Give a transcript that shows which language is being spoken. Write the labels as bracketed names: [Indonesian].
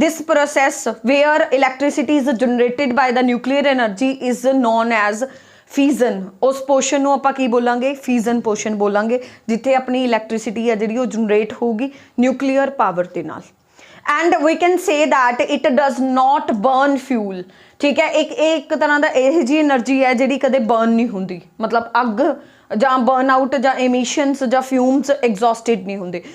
[English] This process where electricity is generated by the nuclear energy is known as fission। [Punjabi] ਉਸ portion ਨੂੰ ਆਪਾਂ ਕੀ ਬੋਲਾਂਗੇ? fission portion ਬੋਲਾਂਗੇ, ਜਿੱਥੇ ਆਪਣੀ ਇਲੈਕਟ੍ਰਿਸਿਟੀ ਹੈ ਜਿਹੜੀ ਉਹ ਜਨਰੇਟ ਹੋਊਗੀ ਨਿਊਕਲੀਅਰ ਪਾਵਰ ਦੇ ਨਾਲ। [English] And we can say that it does not burn fuel। [Punjabi] ਠੀਕ ਹੈ, ਇੱਕ ਤਰ੍ਹਾਂ ਦਾ ਇਹ ਜਿਹੀ એનર્ਜੀ ਹੈ ਜਿਹੜੀ ਕਦੇ ਬਰਨ ਨਹੀਂ ਹੁੰਦੀ, ਮਤਲਬ ਅੱਗ ਜਾਂ ਬਰਨ ਆਊਟ ਜਾਂ emissions ਜਾਂ fumes exhausted ਨਹੀਂ ਹੁੰਦੇ।